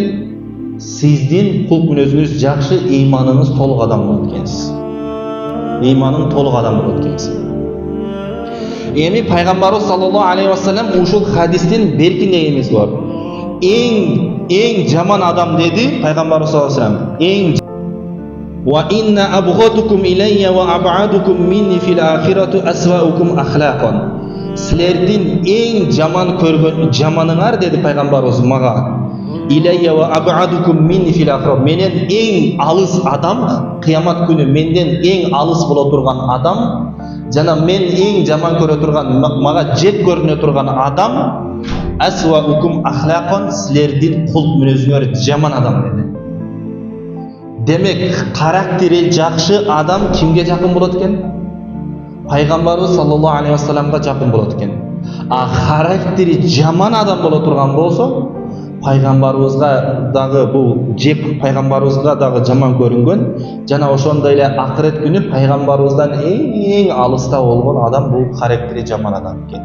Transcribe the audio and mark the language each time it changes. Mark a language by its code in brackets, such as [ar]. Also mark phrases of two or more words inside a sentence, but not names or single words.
[ky] Сиздин кулк мүнөзүңүз жакшы, ыйманыңыз толук адам болот экенсиз. Ыйманың толук адам болот экенсиз. Эми пайгамбарыбыз [ar] صلى الله عليه وسلم [ky] ушул хадистин берки негемиз бар. Эң жаман адам деди пайгамбарыбыз [ar] صلى الله عليه وسلم. Эң وإن أبغضكم إلي وأبعدكم مني في الآخرة أسوؤكم أخلاقا. [ky] Силердин эң жаман көргөн жаманыңар деди пайгамбарыбыз мага. [ar] إلي وأبعدكم مني في الآخرة. [ky] Менен эң алыс адам, кыямат күнү менден эң алыс боло турган адам, жана мен эң жаман көрө турган, мага жек көрүнө турган адам [ar] أسوؤكم أخلاقا, [ky] силердин кулк мүнөзүңөр жаман адам деди. Демек, характери жакшы адам кимге жакын болот экен? Пайгамбарыбыз [ar] صلى الله عليه وسلم [ky] жакын болот экен. А характери жаман адам боло турган болсо, пайгамбарыбызга дагы бул жеп пайгамбарыбызга дагы жаман көрүнгөн, жана ошондой эле акырет күнү пайгамбарыбыздан эң алыста болгон адам бул характери жаман адам экен.